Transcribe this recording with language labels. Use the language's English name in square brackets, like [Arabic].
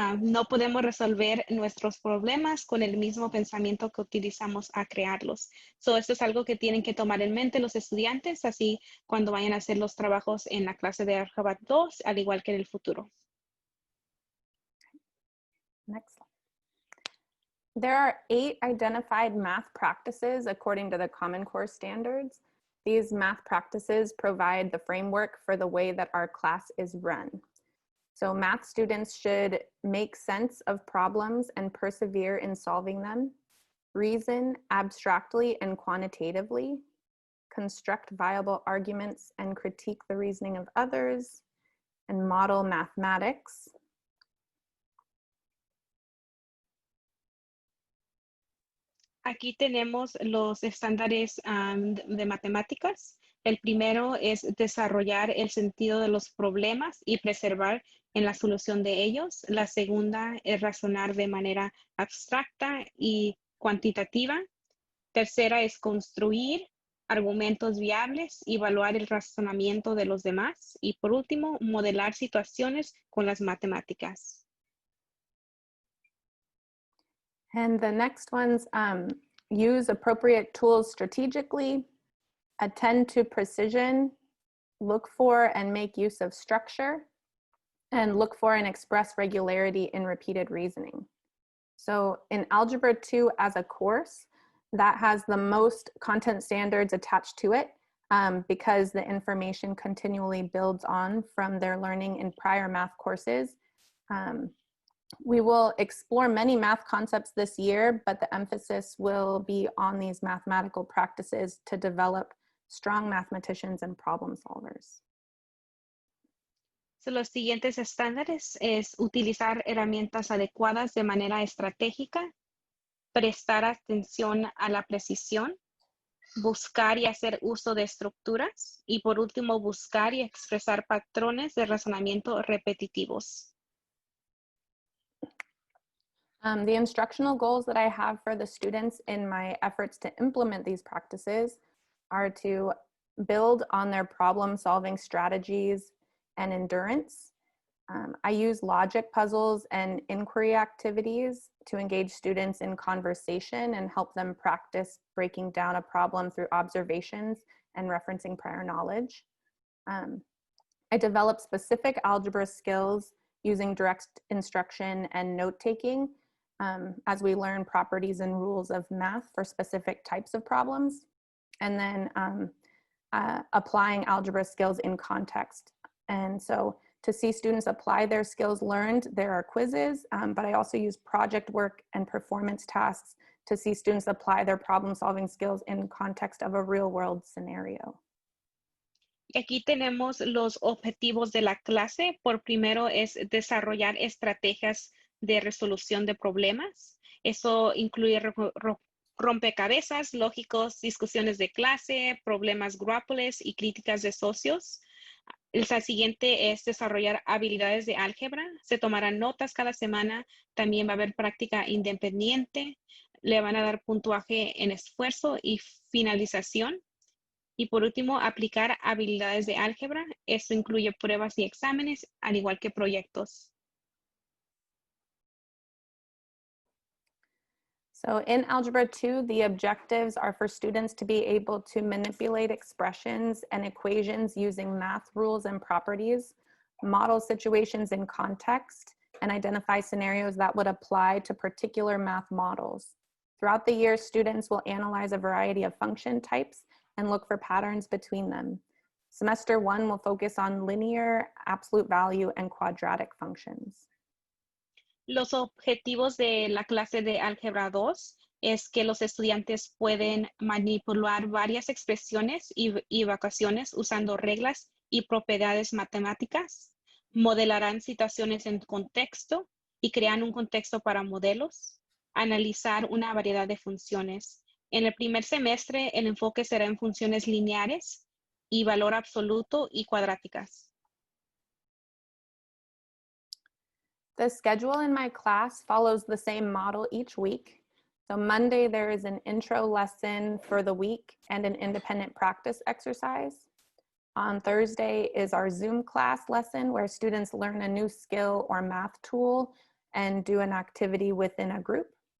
[Spanish] No podemos resolver nuestros problemas con el mismo pensamiento que utilizamos a crearlos. Esto es algo que tienen que tomar en mente los estudiantes, así cuando vayan a hacer los trabajos en la clase de Álgebra 2, al igual que en el futuro. [English] Next slide. There are 8 identified math practices according to the Common Core standards. These math practices provide the framework for the way that our class is run. So math students should make sense of problems and persevere in solving them, reason abstractly and quantitatively, construct viable arguments and critique the reasoning of others, and model mathematics. [Spanish] Aquí tenemos los estándares de matemáticas. El primero es desarrollar el sentido de los problemas y preservar en la solución de ellos. La segunda es razonar de manera abstracta y cuantitativa. Tercera es construir argumentos viables y evaluar el razonamiento de los demás. Y por último, modelar situaciones con las matemáticas. [English] And the next ones, use appropriate tools strategically, attend to precision, look for and make use of structure, and look for and express regularity in repeated reasoning. So in Algebra 2 as a course, that has the most content standards attached to it because the information continually builds on from their learning in prior math courses. We will explore many math concepts this year, but the emphasis will be on these mathematical practices to develop strong mathematicians and problem solvers. [Spanish] So, los siguientes estándares es utilizar herramientas adecuadas de manera estratégica, prestar atención a la precisión, buscar y hacer uso de estructuras y por último buscar y expresar patrones de razonamiento repetitivos. [English] The instructional goals that I have for the students in my efforts to implement these practices are to build on their problem-solving strategies and endurance. I use logic puzzles and inquiry activities to engage students in conversation and help them practice breaking down a problem through observations and referencing prior knowledge. I develop specific algebra skills using direct instruction and note-taking as we learn properties and rules of math for specific types of problems. And then applying algebra skills in context. And so to see students apply their skills learned, there are quizzes, but I also use project work and performance tasks to see students apply their problem-solving skills in context of a real-world scenario. [Spanish] Y aquí tenemos los objetivos de la clase. Por primero es desarrollar estrategias de resolución de problemas. Eso incluye rompecabezas lógicos, discusiones de clase, problemas grupales y críticas de socios. El siguiente es desarrollar habilidades de álgebra. Se tomarán notas cada semana. También va a haber práctica independiente. Le van a dar puntuaje en esfuerzo y finalización. Y por último, aplicar habilidades de álgebra. Esto incluye pruebas y exámenes, al igual que proyectos. [English] So in Algebra 2, the objectives are for students to be able to manipulate expressions and equations using math rules and properties, model situations in context, and identify scenarios that would apply to particular math models. Throughout the year, students will analyze a variety of function types and look for patterns between them. Semester 1 will focus on linear, absolute value, and quadratic functions. [Spanish] Los objetivos de la clase de Álgebra 2 es que los estudiantes pueden manipular varias expresiones y ecuaciones usando reglas y propiedades matemáticas, modelarán situaciones en contexto y crean un contexto para modelos, analizar una variedad de funciones. En el primer semestre, el enfoque será en funciones lineares y valor absoluto y cuadráticas. [English] The schedule in my class follows the same model each week. So Monday, there is an intro lesson for the week and an independent practice exercise. On Thursday is our Zoom class lesson where students learn a new skill or math tool and do an activity within a group.